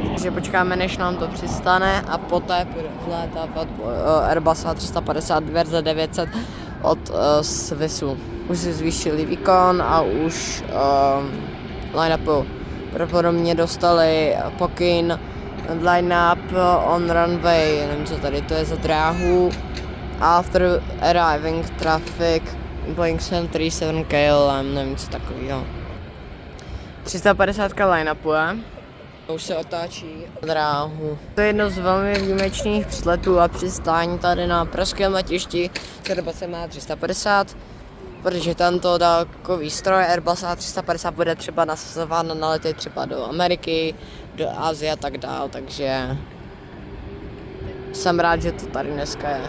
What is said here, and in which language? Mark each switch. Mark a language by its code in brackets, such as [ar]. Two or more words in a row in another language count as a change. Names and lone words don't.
[cs] Takže počkáme, než nám to přistane a poté bude vlétávat Airbus A350 verze 900 od Swissu. Už si zvýšili výkon a už line-upu pravděpodobně dostali pokyn [en] line-up on runway, [cs] nevím co tady to je za dráhu. [en] After arriving traffic Boeing 737 KLM, [cs] nevím co takového. 350 line-upuje. Už se otáčí dráhu. To je jedno z velmi výjimečných vzletů a přistání tady na pražském letišti, které se má 350, protože tento dálkový stroj Airbus A350 bude třeba nasazován na lety třeba do Ameriky, do Asie a tak dál, takže jsem rád, že to tady dneska je.